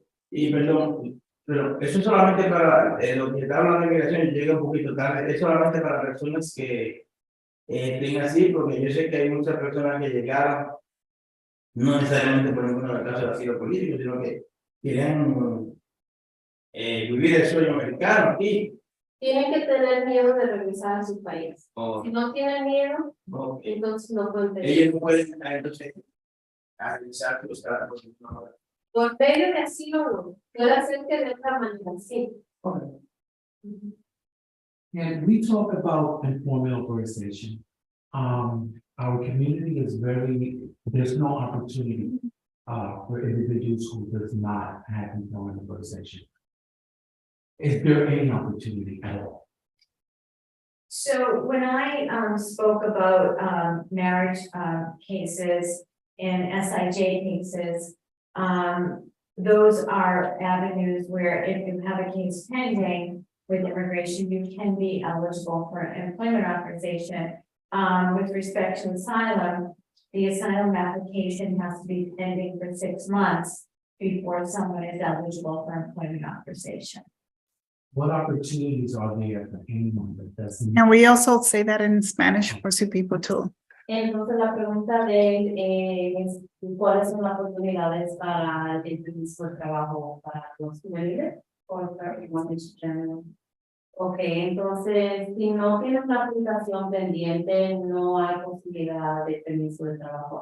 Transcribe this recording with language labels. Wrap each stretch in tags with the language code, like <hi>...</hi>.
<es>Y perdón, pero eso es solamente para lo que está hablando de migración, llega un poquito tarde, es solamente para personas que tengan así, porque yo sé que hay muchas personas que llegaron, no necesariamente por ninguna clase de asilo político, sino que quieren vivir el sueño americano aquí. Tienen que tener miedo de regresar a su país. O, Si no tienen miedo, o entonces no pueden pedir. ellos no pueden entonces realizar los trabajos. Por medio de asilo no. Puede ser que de otra manera sí. Okay. Ujú.</es> <en>And we talk about employment authorization. Our community is there's no opportunity for individuals who does not have employment authorization. Is there any opportunity at all? So when I spoke about marriage cases and SIJ cases, those are avenues where if you have a case pending with immigration, you can be eligible for employment authorization. With respect to asylum, the asylum application has to be pending for 6 months before someone is eligible for employment authorization. What opportunities are there for anyone that doesn't? And we also say that in Spanish for some people too.</en> <es>Entonces la pregunta de él es ¿cuáles son las oportunidades para el permiso de trabajo para los juveniles o para</es> <en>everyone in general?</en> <es>Ok, entonces si no tienes una aplicación pendiente no hay posibilidad de permiso de trabajo.</es>